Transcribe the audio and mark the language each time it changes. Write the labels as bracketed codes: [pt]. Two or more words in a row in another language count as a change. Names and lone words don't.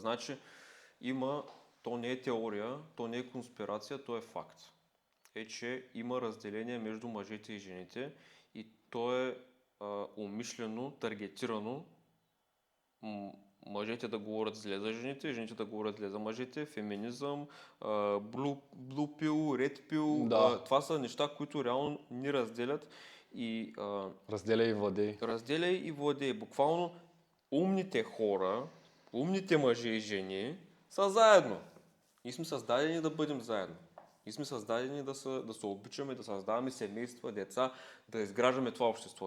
[bg] Значи то не е теория, то не е конспирация, то е факт. Че има разделение между мъжете и жените и то е умишлено, таргетирано. Мъжете да говорят зле за жените, жените да говорят зле за мъжете, феминизъм, [en] blue pill, red pill. [bg] Да. Това са неща, които реално ни разделят. И, разделяй и владей. Разделяй и владей. Буквално умните хора, умните мъже и жени са заедно. И сме създадени да бъдем заедно. И сме създадени да се обичаме, да създаваме семейства, деца, да изграждаме това общество.